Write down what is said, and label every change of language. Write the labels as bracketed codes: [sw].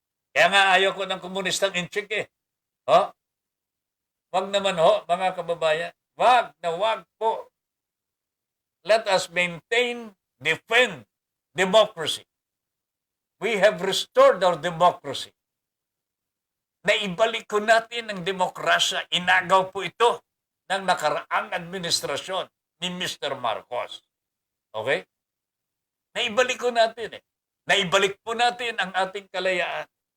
[tl] Kaya nga ayaw ko ng komunistang inchik Wag naman mga kababayan. Wag po. [en] Let us maintain, defend democracy. We have restored our democracy. [tl] Naibalik ko natin ang demokrasya. Inagaw po ito ng nakaraang administrasyon ni Mr. Marcos. Okay? Naibalik ko natin Naibalik po natin ang ating kalayaan.